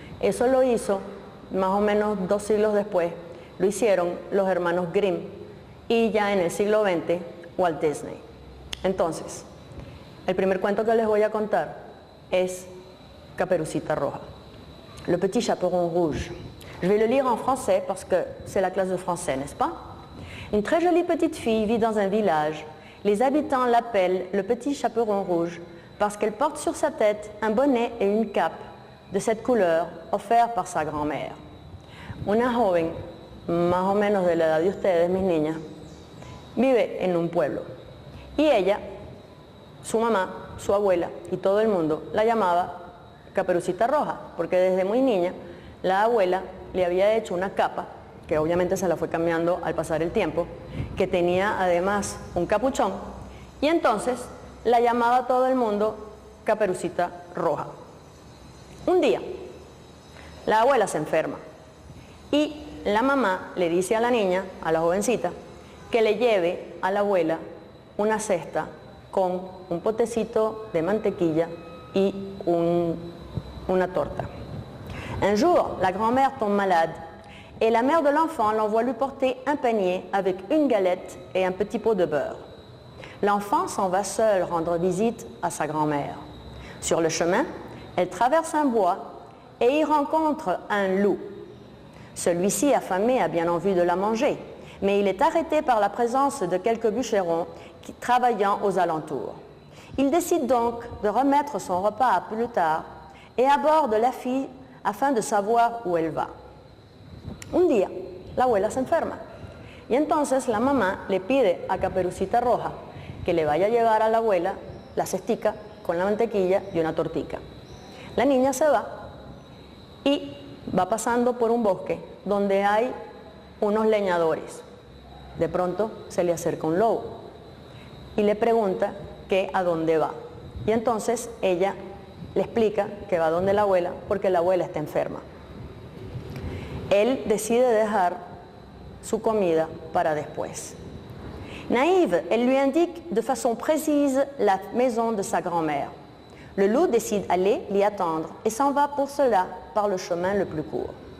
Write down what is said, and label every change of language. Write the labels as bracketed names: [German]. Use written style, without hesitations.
[Spanish] Eso lo hizo más o menos 2 siglos después, lo hicieron los hermanos Grimm y ya en el siglo XX Walt Disney. Entonces, el primer cuento que les voy a contar es Caperucita Roja, Le Petit Chaperon Rouge. [French] Je vais le lire en français parce que c'est la classe de français, n'est-ce pas? Une très jolie petite fille vit dans un village. Les habitants l'appellent le Petit Chaperon Rouge parce qu'elle porte sur sa tête un bonnet et une cape de cette couleur offert par sa grand-mère. [Spanish] Una joven, más o menos de la edad de ustedes, mis niñas, vive en un pueblo. Y ella, su mamá, su abuela y todo el mundo la llamaba Caperucita Roja, porque desde muy niña la abuela le había hecho una capa, que obviamente se la fue cambiando al pasar el tiempo, que tenía además un capuchón, y entonces la llamaba todo el mundo Caperucita Roja. Un día, la abuela se enferma y la mamá le dice a la niña, a la jovencita, que le lleve a la abuela una cesta con un potecito de mantequilla y una torta. [French] Un jour, la grand-mère tombe malade et la mère de l'enfant l'envoie lui porter un panier avec une galette et un petit pot de beurre. L'enfant s'en va seul rendre visite à sa grand-mère. Sur le chemin, elle traverse un bois et y rencontre un loup. Celui-ci, affamé, a bien envie de la manger, mais il est arrêté par la présence de quelques bûcherons travaillant aux alentours. Il décide donc de remettre son repas à plus tard et aborde la fille afin de savoir où elle va. [Spanish] Un día, la abuela se enferma y entonces la mamá le pide a Caperucita Roja que le vaya a llevar a la abuela la cestica con la mantequilla y una tortica. La niña se va y va pasando por un bosque donde hay unos leñadores. De pronto se le acerca un lobo y le pregunta que a dónde va. Y entonces ella le explica que va donde la abuela porque la abuela está enferma. Él decide dejar su comida para después. [French] Naïve, elle lui indique de façon précise la maison de sa grand-mère. Le loup décide d'aller l'y attendre et s'en va pour cela par le chemin le plus court.